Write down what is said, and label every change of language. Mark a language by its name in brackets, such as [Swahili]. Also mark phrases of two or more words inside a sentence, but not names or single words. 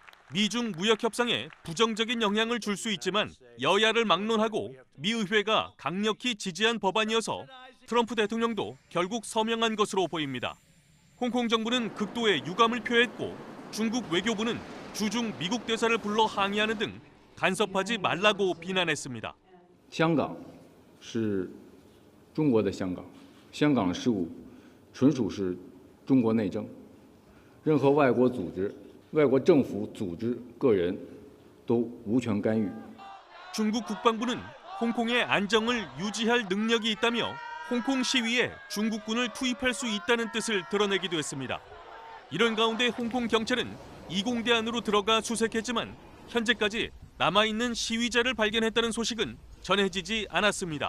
[Korean] 미중 무역 협상에 부정적인 영향을 줄 수 있지만 여야를 막론하고 미 의회가 강력히 지지한 법안이어서 트럼프 대통령도 결국 서명한 것으로 보입니다. 홍콩 정부는 극도의 유감을 표했고 중국 외교부는 주중 미국 대사를 불러 항의하는 등 간섭하지 말라고 비난했습니다. [Chinese] 香港是中国的香港，香港的事务纯属是中国内政，任何外国组织、外国政府组织、个人都无权干预。 [Korean] 중국 국방부는 홍콩의 안정을 유지할 능력이 있다며 홍콩 시위에 중국군을 투입할 수 있다는 뜻을 드러내기도 했습니다. 이런 가운데 홍콩 경찰은 이공대 안으로 들어가 수색했지만 현재까지 남아있는 시위자를 발견했다는 소식은 전해지지 않았습니다.